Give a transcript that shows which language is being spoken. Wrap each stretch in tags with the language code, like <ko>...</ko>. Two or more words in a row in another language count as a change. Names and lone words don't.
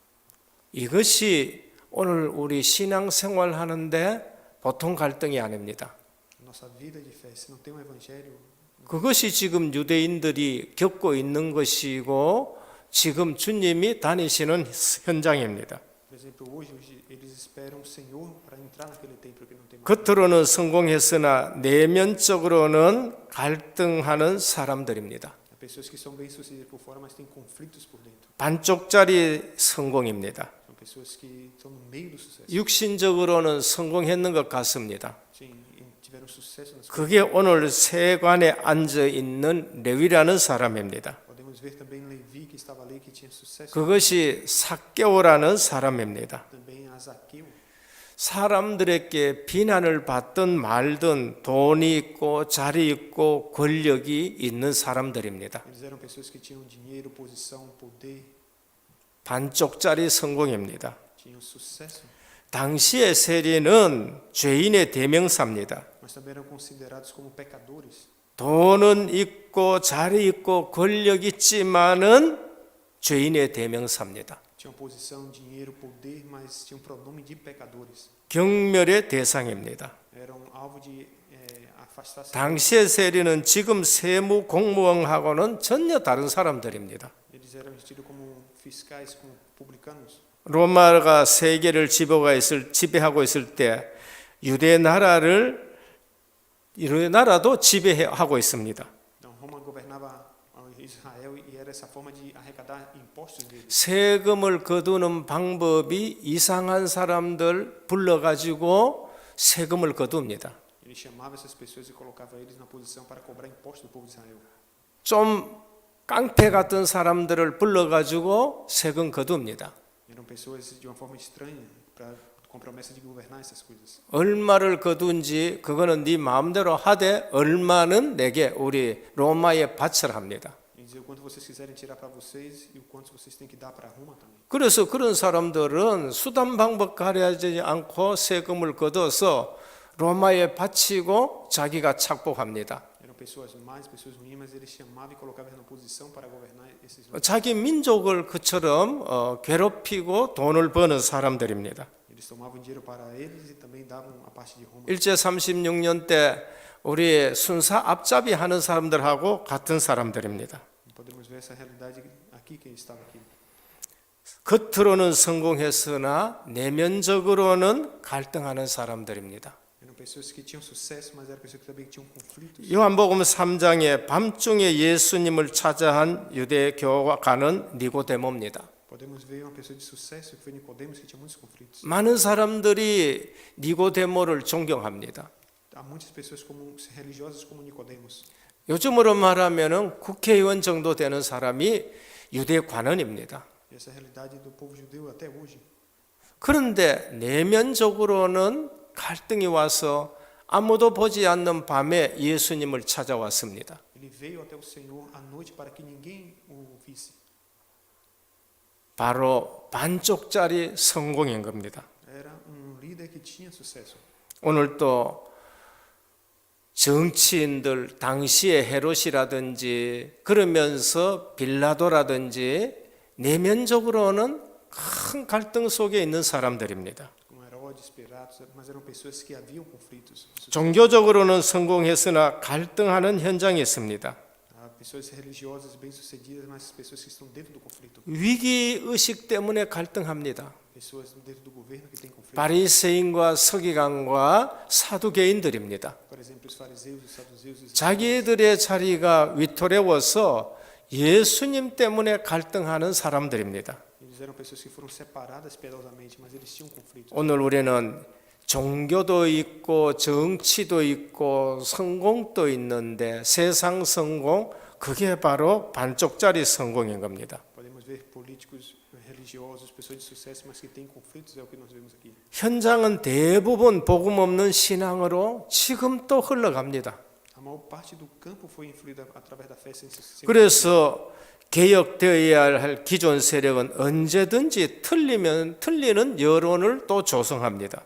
<ko>이것이 오늘 우리 신앙생활 하는데 보통 갈등이 아닙니다.</ko> <pt>Nossa vida de fé, se não tem um evangelho,</pt> <ko>그것이 지금 유대인들이 겪고 있는 것이고 지금 주님이 다니시는 현장입니다.</ko> <pt>por exemplo, hoje eles esperam o Senhor para entrar naquele templo que não tem mais.</pt> <ko>겉으로는 성공했으나 내면적으로는 갈등하는 사람들입니다.</ko> <pt>Há pessoas que são bem-sucedidas por fora, mas têm conflitos por dentro.</pt> <ko>반쪽짜리 성공입니다.</ko> <pt>São pessoas que estão no meio do sucesso.</pt> <ko>육신적으로는 성공했는 것 같습니다.</ko> <pt>Sim, e tiveram sucesso nas coisas.</pt> <ko>그게 오늘 세관에 앉아 있는 레위라는 사람입니다.</ko> <pt>Podemos ver também Levi, que estava ali, que tinha sucesso.</pt> <ko>그것이 삭개오라는 사람입니다.</ko> <pt>Também a Zaqueu.</pt> <ko>사람들에게 비난을 받든 말든 돈이 있고 자리 있고 권력이 있는 사람들입니다.</ko> <pt>Eles eram pessoas que tinham dinheiro, posição, poder,</pt> <ko>반쪽짜리 성공입니다.</ko> <pt>tinham sucesso,</pt> <ko>당시의 세리는 죄인의 대명사입니다.</ko> <pt>mas também eram considerados como pecadores.</pt> <ko>돈은 있고 자리 있고 권력 있지만은 죄인의 대명사입니다.</ko> <pt>Tinham posição, dinheiro, poder, mas tinham pronome de pecadores.</pt> <ko>경멸의 대상입니다.</ko> <pt>Eram alvo de afastar-se.</pt> <ko>당시의 세리는 지금 세무 공무원하고는 전혀 다른 사람들입니다.</ko> <pt>Eles eram tidos como fiscais, como publicanos.</pt> <ko>로마가 세계를 지배하고 있을 때 유대 나라도 지배하고 있습니다.</ko> <pt>Então, Roma governava Israel e era essa forma de arrecadar impostos deles.</pt> <ko>세금을 거두는 방법이 이상한 사람들 불러가지고 세금을 거둡니다.</ko> <pt>Ele chamava essas pessoas e colocava eles na posição para cobrar impostos do povo de Israel.</pt> <ko>좀 깡패 같은 사람들을 불러가지고 세금 거둡니다.</ko> <pt>Eram pessoas de uma forma estranha, com promessa de governar essas coisas.</pt> <ko>얼마를 거둔지 그거는 네 마음대로 하되 얼마는 내게 우리 로마에 바쳐라 합니다.</ko> <pt>E dizer o quanto vocês quiserem tirar para vocês e o quanto vocês têm que dar para Roma também.</pt> <ko>그래서 그런 사람들은 수단 방법 가려하지 않고 세금을 걷어서 로마에 바치고 자기가 착복합니다.</ko> <pt>Eram pessoas más, pessoas ruins, mas eles chamavam e colocavam na posição para governar esses.</pt> <ko>자기 민족을 그처럼 괴롭히고 돈을 버는 사람들입니다.</ko> <pt>Eles tomavam dinheiro para eles e também davam a parte de Roma.</pt> <ko>일제 36년 때 우리 순사 앞잡이 하는 사람들하고 같은 사람들입니다.</ko> <pt>Podemos ver essa realidade aqui, quem estava aqui.</pt> <ko>겉으로는 성공했으나 내면적으로는 갈등하는 사람들입니다.</ko> <pt>Eram pessoas que tinham sucesso, mas eram pessoas que também tinham conflitos.</pt> <ko>요한복음 3장에 밤중에 예수님을 찾아한 유대교가는 니고데모입니다.</ko> <pt>Podemos ver uma pessoa de sucesso que foi Nicodemos, que tinha muitos conflitos.</pt> <ko>많은 사람들이 니고데모를 존경합니다.</ko> <pt>Há muitas pessoas como religiosas como Nicodemos.</pt> <ko>요즘으로 말하면은 국회의원 정도 되는 사람이 유대 관원입니다.</ko> <pt>Essa é a realidade do povo judeu até hoje.</pt> <ko>그런데 내면적으로는 갈등이 와서 아무도 보지 않는 밤에 예수님을 찾아왔습니다.</ko> <pt>Ele veio até o Senhor à noite para que ninguém o visse.</pt> <ko>바로 반쪽짜리 성공인 겁니다.</ko> <pt>Era líder que tinha sucesso.</pt> <ko>오늘 또 정치인들 당시의 헤롯이라든지 그러면서 빌라도라든지 내면적으로는 큰 갈등 속에 있는 사람들입니다.</ko> <pt>Como Herodes, Pilatos, mas eram pessoas que haviam conflitos.</pt> <ko>종교적으로는 성공했으나 갈등하는 현장이 있습니다.</ko> <pt>Há pessoas religiosas bem-sucedidas, mas pessoas que estão dentro do conflito.</pt> <ko>위기 의식 때문에 갈등합니다.</ko> <pt>Pessoas dentro do governo que têm conflito.</pt> <ko>바리새인과 서기관과 사두개인들입니다.</ko> <pt>Por exemplo, os fariseus, os saduceus, os</pt> <ko>자기들의 자리가 위토려워서 예수님 때문에 갈등하는 사람들입니다.</ko> <pt>eles eram pessoas que foram separadas piedosamente, mas eles tinham conflitos.</pt> <ko>오늘 우리는 종교도 있고 정치도 있고 성공도 있는데 세상 성공 그게 바로 반쪽짜리 성공인 겁니다.</ko> <pt>Podemos ver políticos religiosos, pessoas de sucesso, mas que têm conflitos, é o que nós vemos aqui.</pt> <ko>현장은 대부분 복음 없는 신앙으로 지금 또 흘러갑니다.</ko> <pt>A maior parte do campo foi influída através da fé sem</pt> <ko>그래서 개혁되어야 할 기존 세력은 언제든지 틀리는 여론을 또 조성합니다.</ko>